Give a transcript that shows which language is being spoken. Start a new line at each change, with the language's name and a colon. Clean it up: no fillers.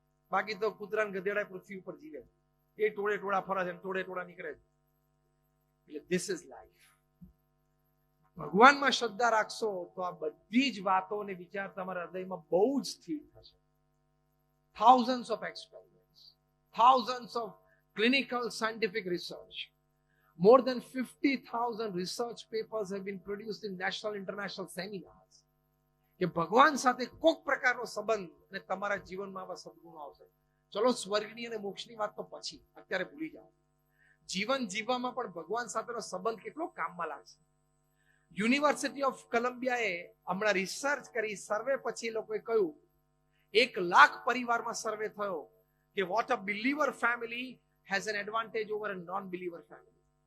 Gujarati: બાકી તો કૂતરા ગધેડા પૃથ્વી ઉપર જીવે, એ ટોળે ટોળા ફરે છે, ટોળે ટોળા નીકળે છે. એટલે
English: This is life.
Gujarati: ભગવાનમાં શ્રદ્ધા રાખશો તો આ બધી જ વાતો અને વિચાર તમારા હૃદયમાં બહુ જ સ્થિર થશે.
English: Thousands of experiments, thousands of clinical scientific research. More than 50,000 research papers have been produced in national international seminars.
Gujarati: કે ભગવાન સાથે કોઈક પ્રકારનો સંબંધ અને તમારા જીવનમાં આવા સદગુણો આવશે. ચલો સ્વર્ગની અને મોક્ષની વાત તો પછી, અત્યારે ભૂલી જાઓ. જીવન જીવવામાં પણ ભગવાન સાથેનો સંબંધ કેટલો કામમાં લાગશે. યુનિવર્સિટી ઓફ કોલંબિયાએ હમણાં રિસર્ચ કરી, સર્વે પછી લોકોએ કહ્યું, 1,00,000 પરિવારમાં સર્વે થયો કે
English: What a believer family has an advantage over a non believer family.